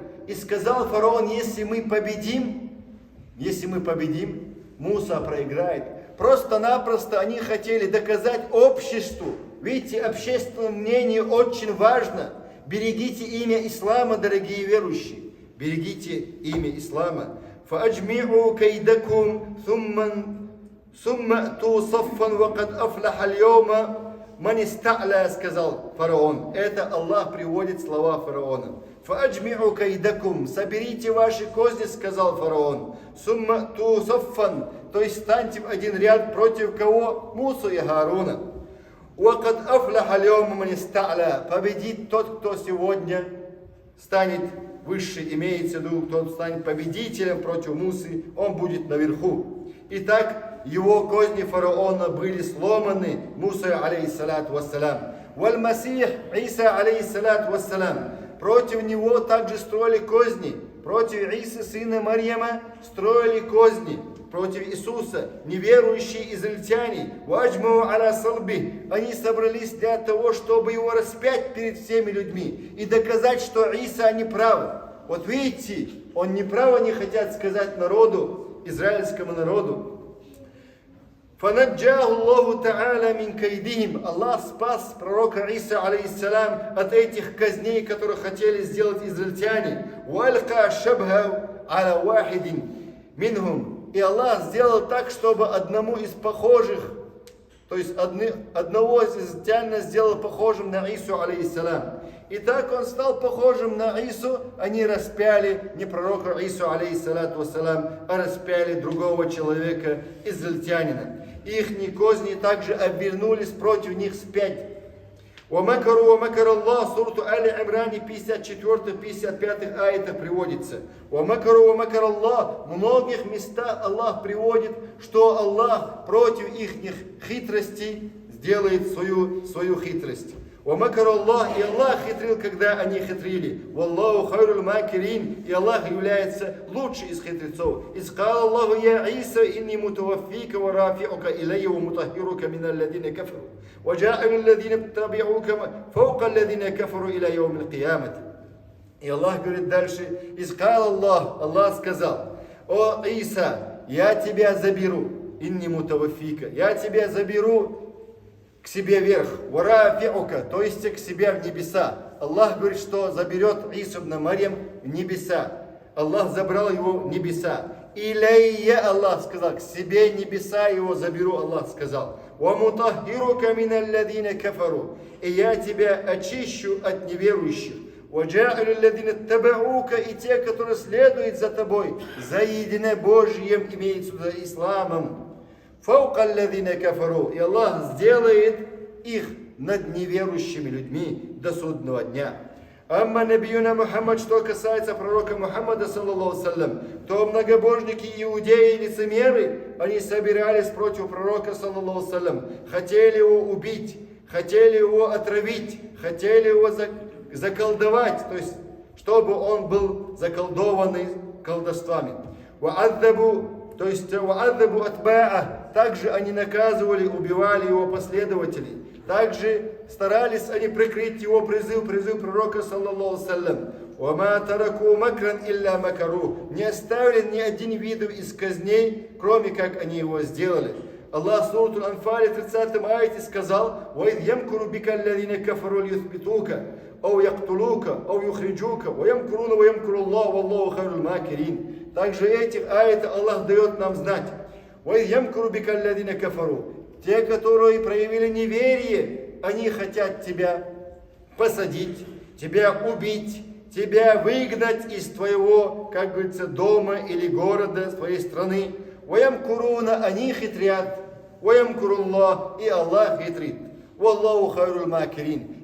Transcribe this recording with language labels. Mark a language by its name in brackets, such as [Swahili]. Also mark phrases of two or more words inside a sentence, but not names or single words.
[Russian] И сказал фараон, если мы победим, Муса проиграет. Просто-напросто они хотели доказать обществу. Видите, общественное мнение очень важно. Берегите имя Ислама, дорогие верующие. Берегите имя Ислама. [Arabic] فَأَجْمِعُوا كَيْدَكُمْ ثُمَّ أْتُوا صَفًّا وَقَدْ أَفْلَحَ الْيَوْمَ مَنِ اسْتَعْلَى, [Russian] сказал фараон. Это Аллах приводит слова фараона. [Arabic] فَأَجْمِعُوا كَيْدَكُمْ, [Russian] соберите ваши козни, сказал фараон. [Arabic] ثُمَّ أْتُوا صَفًّا, [Russian] то есть станьте в один ряд против кого? Мусу и Харуна. [Arabic] وَقَدْ أَفْلَحَ الْيَوْمَ مَنِ اسْتَعْلَى, [Russian] победит тот, кто сегодня станет выше, имеется в виду, кто станет победителем против Мусы, он будет наверху. Итак, его козни фараона были сломаны Мусой, [Arabic] عليه الصلاة والسلام. والمسيح عيسى عليه الصلاة والسلام, [Russian] против него также строили козни. Против Исы, сына Марьяма, строили козни. Против Иисуса неверующие израильтяне, [Arabic] وأجمعوا على صلبه, [Russian] они собрались для того, чтобы его распять перед всеми людьми и доказать, что Иса не прав. Вот видите, он не прав, они хотят сказать народу, израильскому народу. [Arabic] فَنَجَّاهُ اللَّهُ تَعَالَى مِنْ كَيْدِهِمْ, [Russian] Аллах спас пророка Иса, алейхиссалям, от этих казней, которые хотели сделать израильтяне. [Arabic] وَأَلْقَى شَبْهَ عَلَى وَاحِدٍ مِنْهُمْ, [Russian] и Аллах сделал так, чтобы одному из похожих, то есть одного из израильтян сделал похожим на Ису, алейхиссалям. И так он стал похожим на Ису, они распяли не пророка Ису, [Arabic] عليه الصلاة والسلام, [Russian] а распяли другого человека, израильтянина. Их козни также обернулись против них вспять. [Arabic] وَمَكَرُوا وَمَكَرَ اللَّهُ, [Russian] сурату Али Имран, 54-55 аятах приводится. [Arabic] وَمَكَرُوا وَمَكَرَ اللَّهُ, [Russian] в многих местах Аллах приводит, что Аллах против их хитростей сделает свою хитрость. [Arabic] وَمَكَرَ اللَّهُ, [Russian] и Аллах хитрил, когда они хитрили. [Arabic] وَاللَّهُ خَيْرُ الْمَاكِرِينَ, [Russian] и Аллах является лучший из хитрецов. [Arabic] إِذْ قَالَ اللَّهُ يَا عِيسَى إِنِّي مُتَوَفِّيكَ وَرَافِعُكَ إِلَيَّ وَمُطَهِّرُكَ مِنَ الَّذِينَ كَفَرُوا وَجَاعِلُ الَّذِينَ اتَّبَعُوكَ فَوْقَ الَّذِينَ كَفَرُوا إِلَى يَوْمِ الْقِيَامَةِ. [Russian] И Аллах говорит дальше, «Из [Arabic] قال الله, [Russian] Аллах сказал, о Иса, я тебя заберу, [Arabic] إني متوفيك, [Russian] я тебя заберу к себе вверх, варафиука, то есть к себе в небеса». Аллах говорит, что заберет Ису ибн Марьям в небеса. Аллах забрал его в небеса. Илайя, Аллах сказал, к себе небеса его заберу, Аллах сказал. [Arabic] ومطهرك من الذين كفروا, [Russian] и я тебя очищу от неверующих. [Arabic] وَجَاءَ الَّذِينَ اتَّبَعُوكَ, [Russian] и те, которые следуют за тобой, за едине Божьим, имеется в виду исламом. [Arabic] فَوْقَ الَّذِينَ كَفَرُوا, [Russian] и Аллах сделает их над неверующими людьми до судного дня. [Arabic] أما نبينا محمد, [Russian] что касается пророка Мухаммада, [Arabic] صلى الله وسلم, [Russian] то многобожники, иудеи и лицемеры, они собирались против пророка, [Arabic] صلى الله وسلم, [Russian] хотели его убить, хотели его отравить, хотели его заколдовать, то есть, чтобы он был заколдованный колдовствами. Ва'аддабу, то есть, [Arabic] وعذبوا أتباع, [Russian] также они наказывали, убивали его последователей. Также старались они прикрыть его призыв пророка, [Arabic] صلى الله وسلم. وما تركوا مكرا إلا مكروا, [Russian] не оставили ни один вид из казней, кроме как они его сделали. Аллах в сурату Анфале 30 аяте сказал: [Arabic] «وإذ يمكر بك الذين كفروا ليثبتوك أو يقتلوك أو يخرجوك ويمكرون ويمكر الله والله خير الماكرين». [Russian] Также этих аятов Аллах дает нам знать. [Arabic] «وإذ يمكر بك الذين كفروا», [Russian] те, которые проявили неверие, они хотят тебя посадить, тебя убить, тебя выгнать из твоего, как говорится, дома или города, твоей страны. «Ваямкуруна», они хитрят. «Ваямкуруллах», и Аллах хитрит. [Arabic] «والله خير الماكرين».